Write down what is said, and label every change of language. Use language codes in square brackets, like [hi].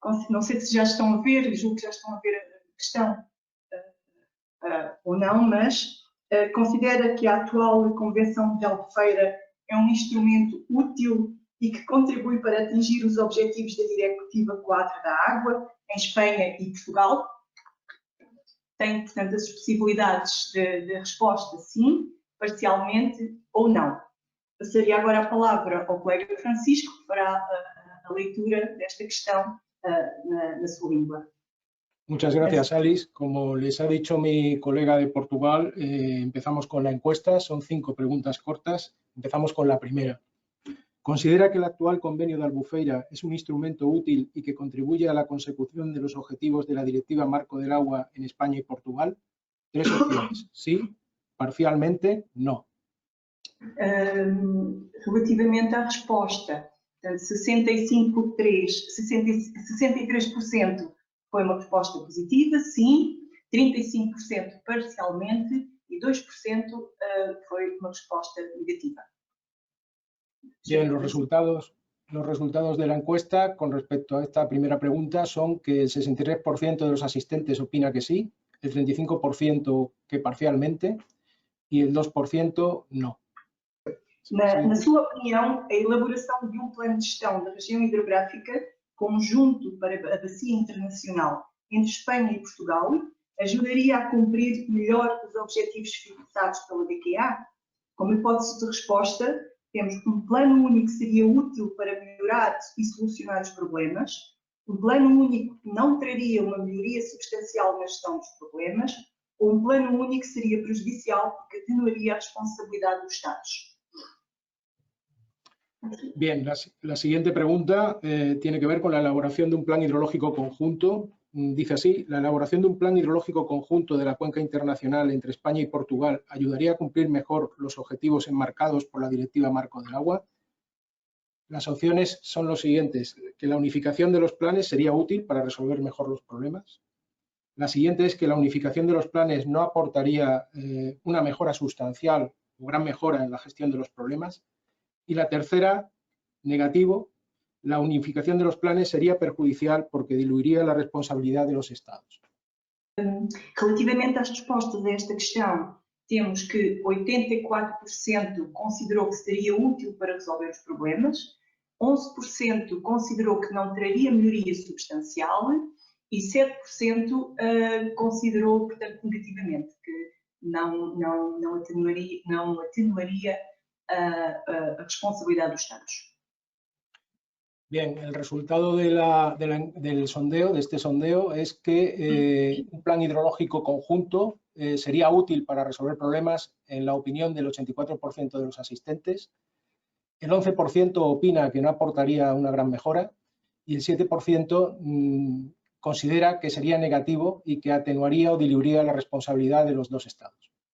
[pt] não sei se já estão a ver, julgo que já estão a ver a questão ou não, mas considera que a atual Convenção de Albufeira é um instrumento útil e que contribui para atingir os objetivos da Diretiva Quadro da Água em Espanha e Portugal? Tem, portanto, as possibilidades de resposta sim, parcialmente ou não. Passaria agora a palavra ao colega Francisco, que fará a leitura desta questão na sua língua. [es] Muchas gracias, Alice. Como les ha dicho mi colega de Portugal, empezamos con la encuesta. Son 5 preguntas cortas. Empezamos con la primera. ¿Considera que el actual convenio de Albufeira es un instrumento útil y que contribuye a la consecución de los objetivos de la Directiva Marco del Agua en España y Portugal? 3 opciones. Sí, parcialmente, no. [pt] Relativamente à resposta, portanto, 63% foi uma resposta positiva, sim, 35% parcialmente e 2% foi uma resposta negativa. [es] Bien, los resultados de la encuesta con respecto a esta primera pregunta son que el 63% de los asistentes opina que sí, el 35% que parcialmente y el 2% no. [pt] Na sua opinião, a elaboração de plano de gestão da região hidrográfica conjunto para a bacia internacional entre Espanha e Portugal ajudaria a cumprir melhor os objetivos fixados pela DQA? Como hipótese de resposta, temos que um plano único seria útil para melhorar e solucionar os problemas, um plano único não traria uma melhoria substancial na gestão dos problemas, ou um plano único seria prejudicial porque atenuaria a responsabilidade dos Estados. [es] Bien, la siguiente pregunta tiene que ver con la elaboración de un plan hidrológico conjunto. Dice así: la elaboración de un plan hidrológico conjunto de la cuenca internacional entre España y Portugal ayudaría a cumplir mejor los objetivos enmarcados por la Directiva Marco del Agua. Las opciones son los siguientes: que la unificación de los planes sería útil para resolver mejor los problemas. La siguiente es que la unificación de los planes no aportaría una mejora sustancial o gran mejora en la gestión de los problemas. Y la tercera, negativo, la unificación de los planes sería perjudicial porque diluiría la responsabilidad de los Estados. [pt] Relativamente às respostas a esta questão, temos que 84% considerou que seria útil para resolver os problemas, 11% considerou que não traria melhoria substancial e 7% considerou, portanto, negativamente, que não atenuaria a [es] responsabilidad de los Estados. Bien, el resultado del sondeo, de este sondeo, es que un plan hidrológico conjunto sería útil para resolver problemas en la opinión del 84% de los asistentes. El 11% opina que no aportaría una gran mejora y el 7% considera que sería negativo y que atenuaría o diluiría la responsabilidad de los dos Estados.